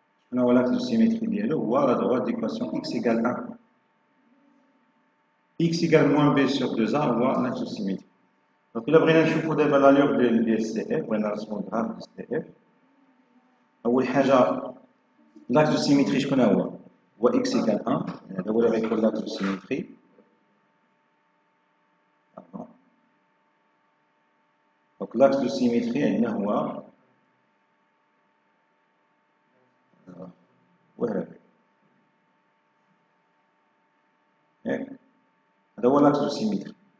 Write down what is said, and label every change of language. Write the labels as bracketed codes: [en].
[fr] On a l'axe de symétrie [ar] ديالو [fr] هو la droite d'équation x égale 1. X égale moins b sur 2a [ar] هو [fr] l'axe de symétrie. [ar] Donc إلا بغينا نشوفوا دابا l'allure ديال CF، بغينا نرسموا الغراف ديال CF. أول حاجة l'axe de symétrie شكون هو؟ هو [fr] x égale 1. [ar] هذا هو اللي غيكون l'axe de symétrie. [fr] Donc l'axe de symétrie [ar] عندنا هو هذا هو [fr] l'axe de symétrie.